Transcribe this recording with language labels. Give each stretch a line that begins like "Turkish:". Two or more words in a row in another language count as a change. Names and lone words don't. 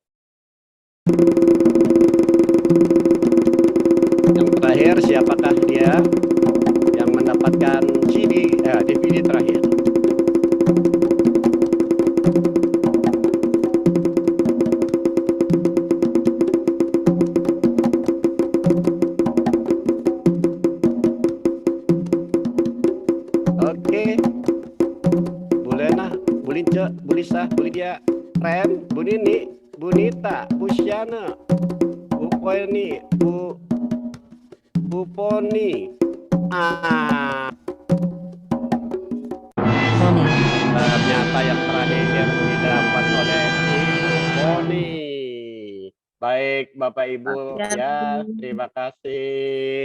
Indonesian: Yang terakhir siapakah dia yang mendapatkan DVD terakhir? Oke, Bu Lena, Bu Lince, Bu Lisa, Bu Lydia, Ren, Bu Nini, Bu Nita, Bu Syana, Bu Poeni, Bu Poni. Ternyata yang terakhir didapat oleh Ibu Poni. Baik, Bapak Ibu ya, terima kasih.